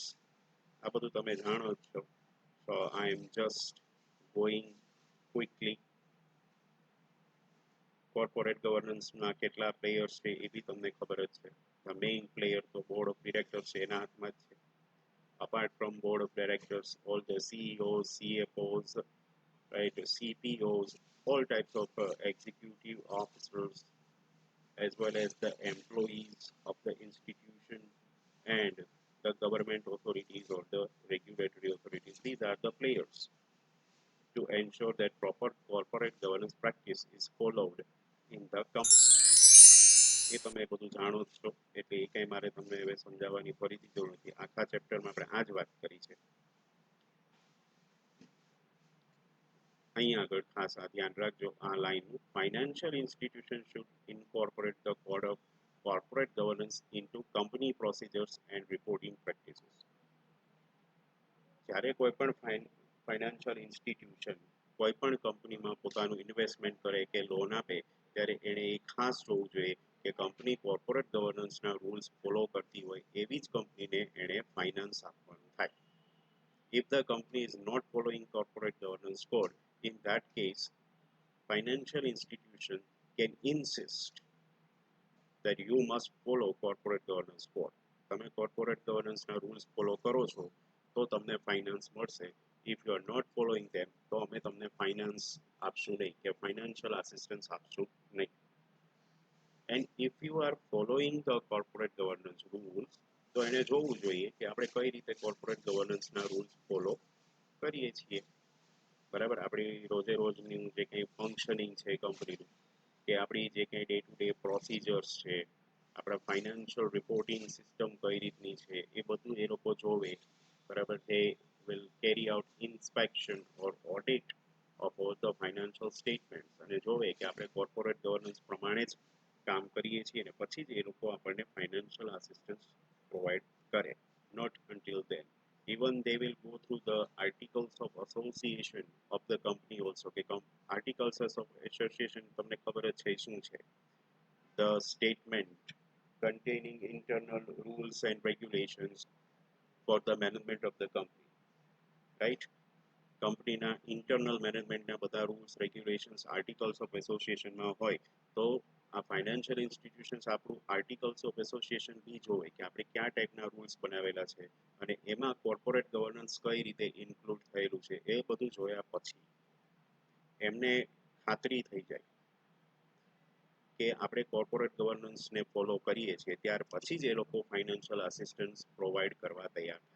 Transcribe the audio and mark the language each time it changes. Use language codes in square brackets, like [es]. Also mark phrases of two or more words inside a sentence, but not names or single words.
[gu] આ બધું તમે જાણો જ છો. [en] So I am just going quickly. corporate governanceના [gu] કેટલા પ્લેયર્સ છે એ બી તમને ખબર જ છે. [en] the main player [gu] તો [en] board of directors [gu] છે, એના હાથમાં જ છે. [en] Apart from board of directors, all the CEOs, CFOs, right, CPOs, all types of executive officers, as well as the employees of the institution and the government authorities or the regulatory authorities. These are the players to ensure that proper corporate governance practice is followed in the company. [gu] એ તમે બધું જાણો જ છો એટલે એ કઈ મારે તમને હવે સમજાવવાની ફરીથી જરૂર નથી. આખા ચેપ્ટરમાં આપણે આ જ વાત કરી છે. અહીં આગળ ખાસ આ ધ્યાન રાખજો આ લાઈનનું. [en] Financial institution should incorporate the code of corporate governance into company procedures and reporting practices. [gu] જ્યારે કોઈ પણ [en] financial institution [gu] કોઈ પણ કંપનીમાં પોતાનું ઇન્વેસ્ટમેન્ટ કરે કે લોન આપે ત્યારે એણે એ ખાસ જોવું જોઈએ કે કંપની [en] corporate governanceના rules follow [gu] કરતી હોય એવી જ કંપનીને એણે ફાઇનાન્સ આપવાનું થાય. [en] If the company is not following corporate governance code, in that case, financial institution can insist that you must follow corporate governance code. [gu] તમે [en] corporate governance [gu] ના [en] rules follow [gu] કરો છો તો તમને finance મળશે. [en] If you are not following them [gu] તો અમે તમને finance આપશું નહીં કે [en] financial assistance [gu] આપશું નહીં. [en] And if you are following the corporate governance rules [gu] તો એને જોવું જોઈએ કે આપણે કઈ રીતે [en] corporate governance [gu] ના [en] rules follow [gu] કરીએ છીએ. બરાબર, આપણી રોજે રોજની જે કંઈ ફંક્શનિંગ છે કંપનીનું કે આપણી જે કંઈ [en] day to day procedures [gu] છે, આપણા [en] financial reporting system [gu] કઈ રીતની છે એ બધું એ લોકો જોવે. બરાબર, [en] they will carry out inspection or audit of all the financial statements [gu] અને જોવે કે આપણે [en] corporate governance [gu] પ્રમાણે જ કામ કરીએ છીએ અને પછી જ એ લોકો આપણને [en] financial assistance provide [gu] કરે. [en] Not until then. Even they will go through the articles of association of the company also. [gu] કે [en] articles of association [gu] તમને ખબર જ છે શું છે? [en] The statement containing internal rules and regulations for the management of the company, right? [gu] કંપનીના [en] internal managementના [gu] બધા [en] rules regulations articles of associationમાં [gu] હોય તો આ [en] financial institutions [gu] આપણું [en] articles of association [gu] બી જોવે કે આપણે કયા ટાઈપના રૂલ્સ બનાવેલા છે અને એમાં [en] corporate governance [gu] કઈ રીતે ઇન્ક્લુડ થયેલું છે એ બધું જોયા પછી એમને ખાતરી થઈ જાય કે આપણે [en] corporate governanceને follow [gu] કરીએ છીએ ત્યાર પછી જ એ લોકો [en] financial assistance provide [gu] કરવા તૈયાર થાય.